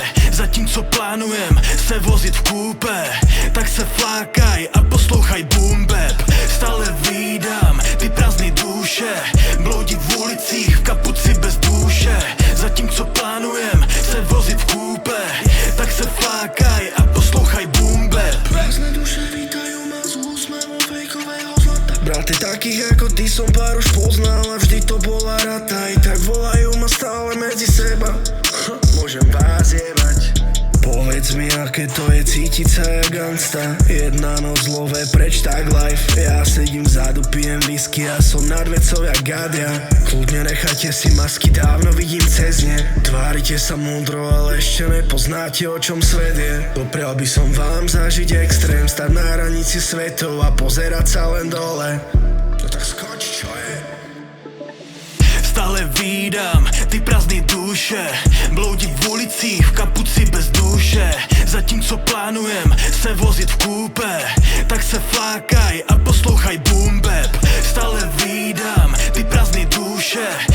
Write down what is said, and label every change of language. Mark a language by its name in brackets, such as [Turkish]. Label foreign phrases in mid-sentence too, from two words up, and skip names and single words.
[Czech] Zatímco plánujem se vozit v kúpe, tak se flákaj a poslouchaj [English] boom bap. [Czech] Stále vídám ty prázdné duše, bloudí v ulicích v kapuci bez duše. Zatímco plánujem se vozit v kúpe, tak se flákaj a poslouchaj [English] boom bap. [Slovak] Prázdne duše vítajú ma s úsmevom fejkového zlata. Braty takých ako ty som pár už poznal a vždy to bola rata. I tak volajú ma stále medzi seba. Môžem vás jebať. Povedz mi, aké to je cítiť sa jak gangsta. Jedna noc lové preč tak life. Ja sedím vzadu, pijem whisky a som nad vecou jak Gadia. Kľudne nechajte si masky, dávno vidím cez ne. Tvárite sa múdro, ale ešte nepoznáte, o čom svet je. Doprial by som vám zažiť extrém, stať na hranici svetov a pozerať sa len dole. No tak skoč, čo je? [Czech] Stále vídám ty prázdné duše, bloudí v ulicích v kapuci bez duše. Zatímco plánujem se vozit v kúpe, tak se flákaj a poslouchaj [English] boom bap. [Czech] Stále vídám ty prázdné duše,